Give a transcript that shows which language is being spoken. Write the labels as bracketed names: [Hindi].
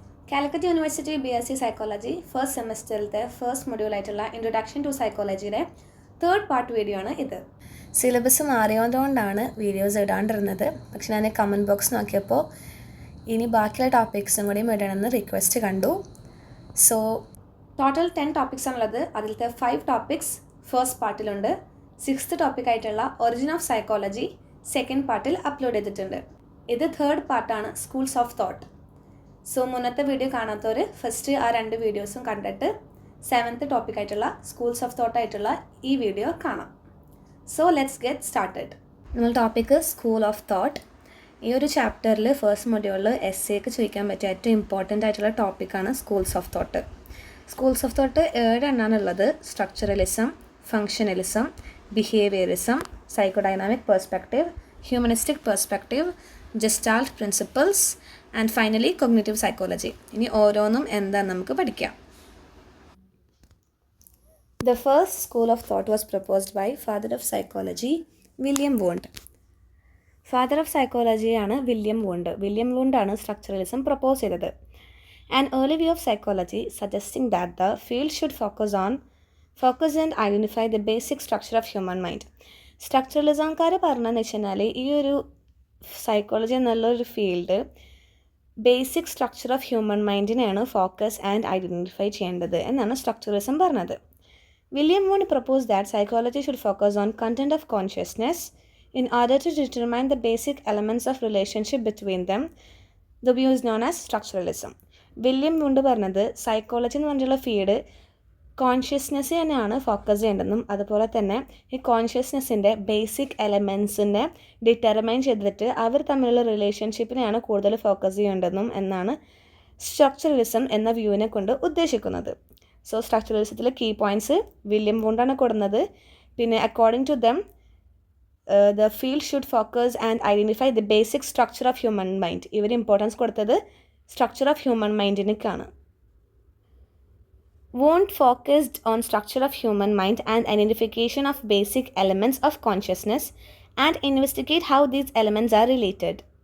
[Malayalam] Calicut University BSc Psychology first semester first module ആയിട്ടുള്ള Introduction to Psychologyയുടെ third part video ആണ് ഇത്. Syllabus മാറിയതുകൊണ്ടാണ് videos ഇടാണ്ടിരുന്നത്. പക്ഷെ ഞാൻ കമൻറ്റ് ബോക്സ് നോക്കിയപ്പോൾ ഇനി ബാക്കിയുള്ള ടോപ്പിക്സും കൂടി ഇടണമെന്ന് റിക്വസ്റ്റ് കണ്ടു. സോ ടോട്ടൽ 10 ടോപ്പിക്സ് ആണുള്ളത്. അതിലത്തെ 5 ടോപ്പിക്സ് ഫസ്റ്റ് പാർട്ടിലുണ്ട്. 6th ടോപ്പിക് ആയിട്ടുള്ള ഒറിജിൻ ഓഫ് സൈക്കോളജി സെക്കൻഡ് പാർട്ടിൽ അപ്ലോഡ് ചെയ്തിട്ടുണ്ട്. ഇത് തേർഡ് പാർട്ടാണ്, സ്കൂൾസ് ഓഫ് തോട്ട്. സോ മുന്നത്തെ വീഡിയോ കാണാത്തവർ ഫസ്റ്റ് ആ 2 വീഡിയോസും കണ്ടിട്ട് 7th ടോപ്പിക് ആയിട്ടുള്ള സ്കൂൾസ് ഓഫ് തോട്ട് ആയിട്ടുള്ള ഈ വീഡിയോ കാണാം. [English] So let's get started. [Malayalam] നമ്മൾ ടോപ്പിക്ക് സ്കൂൾ ഓഫ് തോട്ട്. ഈ ഒരു ചാപ്റ്ററിൽ ഫസ്റ്റ് മൊഡ്യൂളിൽ എസ്സേക്ക് ചോദിക്കാൻ പറ്റിയ ഏറ്റവും ഇമ്പോർട്ടൻ്റ് ആയിട്ടുള്ള ടോപ്പിക്കാണ് schools of thought. Schools of thought 7 എണ്ണാണുള്ളത്. [English] Structuralism, functionalism, behaviourism, psychodynamic perspective, humanistic perspective, gestalt principles, and finally cognitive psychology. [Malayalam] ഇനി ഓരോന്നും എന്താണെന്ന് നമുക്ക് പഠിക്കാം. [English] The first school of thought was proposed by father of psychology, William Wundt. [Malayalam] Father of psychology ആണ് William Wundt. William Wundt ആണ് structuralism propose ചെയ്തത്. [English] An early view of psychology suggesting that the field should focus and identify the basic structure of human mind. [Malayalam] സ്ട്രക്ചറലിസംകാർ പറഞ്ഞതെന്ന് വെച്ച് കഴിഞ്ഞാൽ ഈ ഒരു psychology എന്നുള്ളൊരു field basic structure of human മൈൻഡിനെയാണ് focus and identify ചെയ്യേണ്ടത് എന്നാണ് സ്ട്രക്ചറലിസം പറഞ്ഞത്. [English] William Wundt propose that psychology should focus on content of consciousness in order to determine the basic elements of relationship between them. The view is known as structuralism. [Malayalam] William Wundt പറഞ്ഞത് psychology എന്ന് പറഞ്ഞിട്ടുള്ള field consciousness തന്നെയാണ് focus ചെയ്യേണ്ടതെന്നും അതുപോലെ തന്നെ ഈ കോൺഷ്യസ്നെസ്സിൻ്റെ basic എലമെൻസിനെ determine ചെയ്തിട്ട് അവർ തമ്മിലുള്ള റിലേഷൻഷിപ്പിനെയാണ് കൂടുതൽ ഫോക്കസ് ചെയ്യേണ്ടതെന്നും എന്നാണ് സ്ട്രക്ചറലിസം എന്ന വ്യൂവിനെ കൊണ്ട് ഉദ്ദേശിക്കുന്നത്. സോ സ്ട്രക്ചറലിസത്തിലെ കീ പോയിൻറ്റ്സ് വില്യം വൂണ്ടാണ് കൊടുക്കുന്നത്. പിന്നെ [English] According to them the field should focus and identify the basic structure of human mind. [Malayalam] ഇവർ ഇമ്പോർട്ടൻസ് കൊടുത്തത് structure of human മൈൻഡിനേക്കാണ്. [English] Wundt focused on structure of human mind and identification of basic elements of consciousness and investigate how these elements are related.